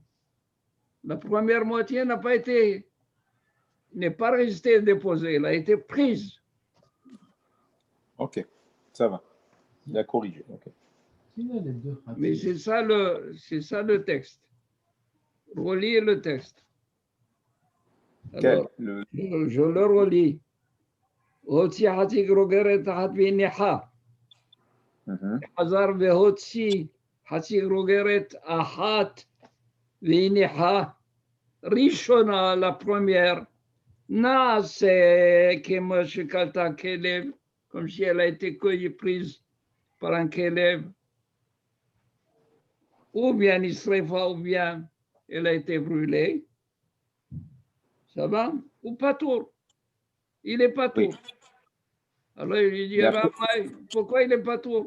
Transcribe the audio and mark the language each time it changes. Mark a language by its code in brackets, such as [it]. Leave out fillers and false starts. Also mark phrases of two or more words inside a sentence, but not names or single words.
[fr] La première moitié n'a pas été, n'est pas restée déposée, elle a été prise. Ok, ça va. Il a corrigé. Okay. Mais c'est ça le texte. Relis le texte. Alors, je le relis. [he] הוציא חצי גרוגרת אחת והיא ניחה. חזר והוציא חצי גרוגרת אחת והיא ניחה. ראשונה, [fr] la première, [he] נעשה כמו שקלטה כלב, [fr] comme si elle a été cueillie, prise par un כלב. Ou bien נשרפה, ou bien elle a été brûlée. Ça va? Ou pas tour. Il est pas tour. Oui. Alors il lui dit, pourquoi il n'est pas tour?